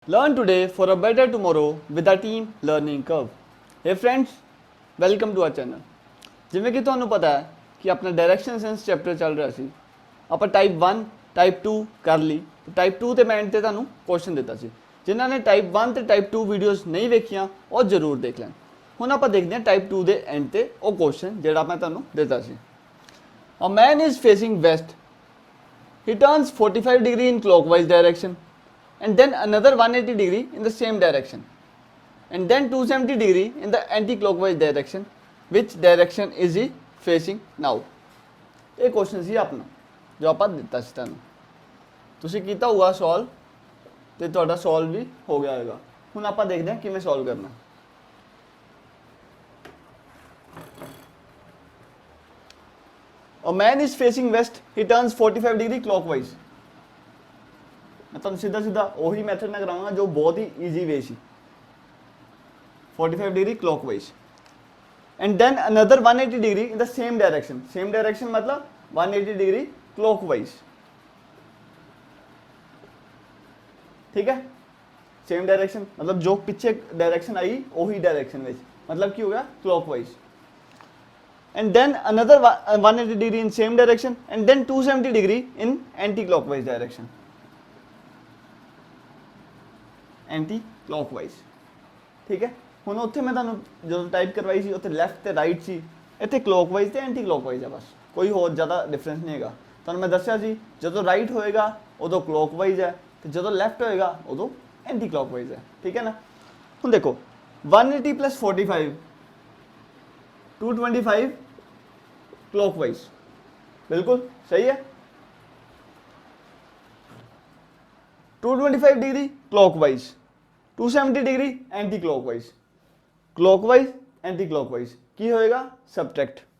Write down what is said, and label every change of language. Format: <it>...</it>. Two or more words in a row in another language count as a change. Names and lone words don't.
<en>Learn today for a better tomorrow with a team learning curve. Hey friends, welcome to our channel.</en> <pa>ਜਿਵੇਂ ਕਿ ਤੁਹਾਨੂੰ ਪਤਾ ਹੈ ਕਿ ਆਪਣਾ</pa> <en>direction sense</en> <pa>ਚੈਪਟਰ ਚੱਲ ਰਿਹਾ ਸੀ, ਆਪਾਂ</pa> <en>type 1 type 2</en> <pa>ਕਰ ਲਈ। ਟਾਈਪ 2 ਤੇ ਮੈਂ ਐਂਡ ਤੇ ਤੁਹਾਨੂੰ ਕੁਐਸਚਨ ਦਿੱਤਾ ਸੀ। ਜਿਨ੍ਹਾਂ ਨੇ ਟਾਈਪ 1 ਤੇ</pa> <en>type 2 videos</en> <pa>ਨਹੀਂ ਵੇਖੀਆਂ ਉਹ ਜ਼ਰੂਰ ਦੇਖ ਲੈਣ। ਹੁਣ ਆਪਾਂ ਦੇਖਦੇ ਹਾਂ ਟਾਈਪ 2 ਦੇ ਐਂਡ ਤੇ ਉਹ ਕੁਐਸਚਨ ਜਿਹੜਾ ਮੈਂ ਤੁਹਾਨੂੰ ਦਿੱਤਾ ਸੀ।</pa> <en>A man is facing west. He turns 45 degree in clockwise direction and then another 180 degree in the same direction and then 270 degree in the anti-clockwise direction. Which direction is he facing now?</en> <pa>ਇਹ ਕੁਐਸਚਨ ਸੀ ਆਪਣਾ ਜੋ ਆਪਾਂ ਦਿੱਤਾ ਸੀ ਤੁਹਾਨੂੰ। ਤੁਸੀਂ ਕੀਤਾ ਹੋਊਗਾ ਸੋਲਵ ਤੇ ਤੁਹਾਡਾ ਸੋਲਵ ਵੀ ਹੋ ਗਿਆ ਹੋਵੇਗਾ। ਹੁਣ ਆਪਾਂ ਦੇਖਦੇ ਹਾਂ ਕਿਵੇਂ ਸੋਲਵ ਕਰਨਾ।</pa> <en>A man is facing west, he turns 45 degree clockwise.</en> <hi>मैं तुम सीधा सीधा वही मैथड ना कराऊंगा जो बहुत ही</hi> <en>easy way</en> <hi>सी।</hi> <en>45 degree clockwise and then another 180 degree in the same direction. same direction मतलब 180 degree clockwise,</en> <hi>ठीक है।</hi> <en>same direction</en> <hi>मतलब जो पीछे डायरेक्शन आई वही डायरेक्शन में, मतलब की हो गया क्लॉकवाइज।</hi> <en>and then another 180 degree in same direction and then 270 degree in anti clockwise direction. anti clockwise,</en> <hi>ठीक है।</hi> <pa>ਹੁਣ ਉੱਥੇ ਮੈਂ ਤੁਹਾਨੂੰ ਜਦੋਂ ਟਾਈਪ ਕਰਵਾਈ ਸੀ ਉੱਥੇ ਲੈਫਟ ਤੇ ਰਾਈਟ ਸੀ, ਇੱਥੇ ਕਲੌਕਵਾਈਜ਼ ਤੇ</pa> <en>anti clockwise</en> <pa>ਹੈ, ਬਸ ਕੋਈ ਹੋਰ ਜ਼ਿਆਦਾ ਡਿਫਰੈਂਸ ਨਹੀਂ ਹੈਗਾ। ਤੁਹਾਨੂੰ ਮੈਂ ਦੱਸਿਆ ਸੀ ਜਦੋਂ ਰਾਈਟ ਹੋਏਗਾ ਉਦੋਂ ਕਲੌਕਵਾਈਜ਼ ਹੈ ਤੇ ਜਦੋਂ ਲੈਫਟ ਹੋਏਗਾ ਉਦੋਂ</pa> <en>anti clockwise</en> <pa>ਹੈ, ਠੀਕ ਹੈ ਨਾ। ਹੁਣ ਦੇਖੋ</pa> <hi>180 + 45 225 क्लॉकवाइज, बिल्कुल सही है।</hi> <en>225 degree clockwise, 270 degree anti clockwise. clockwise anti clockwise</en> <hi>की होएगा</hi> <en>subtract.</en>